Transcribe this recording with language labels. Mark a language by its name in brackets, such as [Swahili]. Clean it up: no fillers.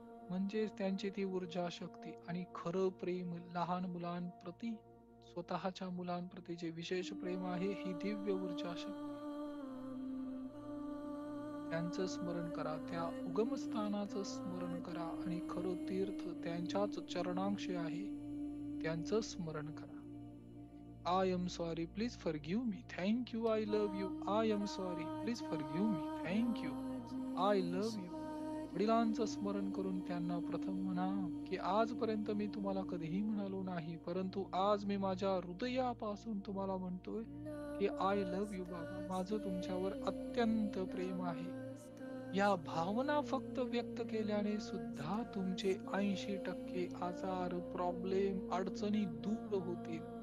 [Marathi] म्हणजे त्यांची ती ऊर्जा शक्ती आणि खरं प्रेम लहान मुलांप्रती, स्वतःच्या मुलांप्रती जे विशेष प्रेम आहे, ही दिव्य ऊर्जा शक्ती. त्यांचं स्मरण करा, त्या उगमस्थानाचं स्मरण करा, आणि खरं तीर्थ त्यांच्याच चरणांशी आहे, त्यांचं स्मरण करा. [English] I am sorry, please forgive me. Thank you, I love you. I am sorry, please forgive me. Thank you, I love you. [Marathi] वडिलांचं स्मरण करून त्यांना प्रथम म्हणा की आजपर्यंत मी तुम्हाला कधीही म्हणालो नाही, परंतु आज मी माझ्या हृदयापासून तुम्हाला म्हणतोय की [English] I love you [Marathi] बाबा, माझं तुमच्यावर अत्यंत प्रेम आहे. या भावना फक्त व्यक्त केल्याने सुद्धा तुमचे 80% आजार, प्रॉब्लेम, अडचणी दूर होतील.